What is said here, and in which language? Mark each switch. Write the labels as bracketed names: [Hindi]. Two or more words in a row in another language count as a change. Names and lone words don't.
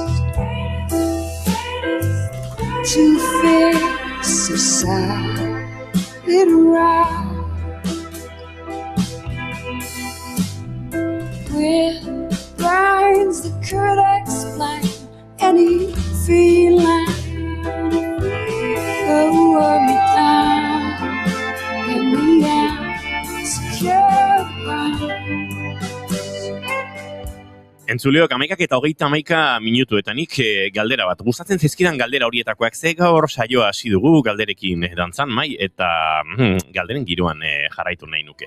[English] to face a solid rock with lines that could explain any feeling. Lower me down, get me out. [Basque] Entzuleok, 11:30 minutuetanik galdera bat. Gustatzen zizkidan galdera horietakoak, ze gaur saioa hasi dugu galderekin dantzan, mai, eta galderen giroan jarraitu nahi nuke.